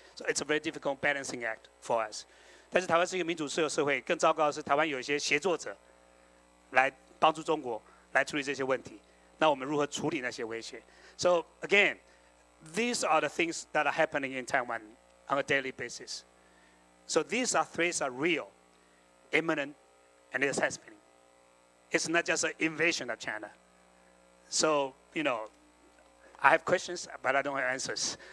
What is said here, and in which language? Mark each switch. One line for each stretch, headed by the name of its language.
English: So it's a very difficult balancing act for us.
Chinese: 但是台湾是一个民主自由社会，更糟糕的是台湾有一些协作者来帮助中国来处理这些问题。那我们如何处理那些威胁
English: ？So again, these are the things that are happening in Taiwan on a daily basis. So these threats are real, imminent, and it's happening. It's not just an invasion of China. So, I have questions, but I don't have answers.